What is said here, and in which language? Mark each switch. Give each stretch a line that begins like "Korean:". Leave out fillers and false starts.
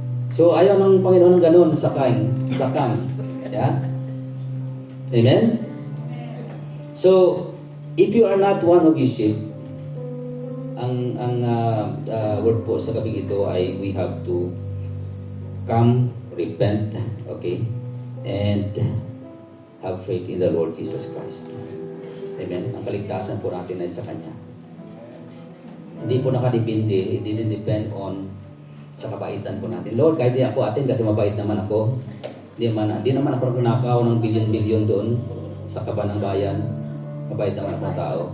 Filipino: So, ayaw ng Panginoon ng ganun, sakang. Yeah? Amen?
English: So, if you are not one of His sheep,
Filipino: ang word po sa gabing ito ay
English: we have to come, repent, okay, and have faith in the Lord Jesus Christ. Amen?
Filipino: Ang kaligtasan po natin ay sa Kanya. Hindi po nakadepende,
English: it didn't depend on
Filipino: sa kabaitan po natin. Lord, kahit di ako atin kasi mabait naman ako, di naman ako nakaw ng bilyon-bilyon doon sa kaban ng bayan, mabait naman ako ng tao.